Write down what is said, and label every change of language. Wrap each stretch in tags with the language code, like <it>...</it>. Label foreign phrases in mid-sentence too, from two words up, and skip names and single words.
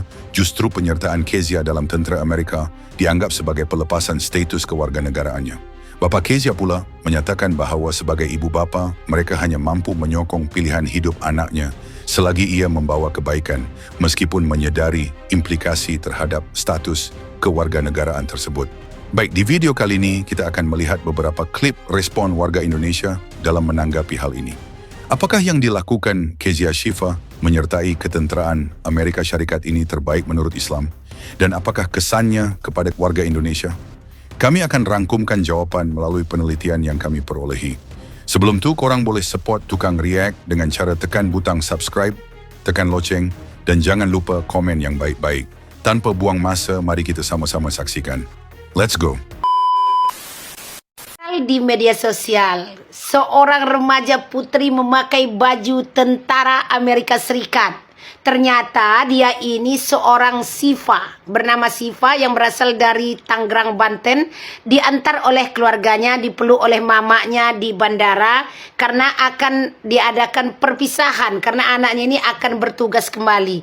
<ms>Justru penyertaan Kezia dalam tentera Amerika dianggap sebagai pelepasan status kewarganegaraannya. Bapa Kezia pula menyatakan bahawa sebagai ibu bapa, mereka hanya mampu menyokong pilihan hidup anaknya selagi ia membawa kebaikan, meskipun menyedari implikasi terhadap status kewarganegaraan tersebut. Baik, di video kali ini kita akan melihat beberapa klip respon warga Indonesia dalam menanggapi hal ini. Apakah yang dilakukan Kezia Shifa menyertai ketenteraan Amerika Syarikat ini terbaik menurut Islam? Dan apakah kesannya kepada warga Indonesia? Kami akan rangkumkan jawapan melalui penelitian yang kami perolehi. Sebelum itu, korang boleh support Tukang React dengan cara tekan butang subscribe, tekan loceng, dan jangan lupa komen yang baik-baik. Tanpa buang masa, mari kita sama-sama saksikan.</ms> <en>Let's go!</en> <id>Di media sosial, seorang remaja putri memakai baju tentara Amerika Serikat. Ternyata dia ini seorang Shifa, bernama Shifa yang berasal dari Tangerang, Banten, diantar oleh keluarganya, dipeluk oleh mamanya di bandara karena akan diadakan perpisahan karena anaknya ini akan bertugas kembali.</id>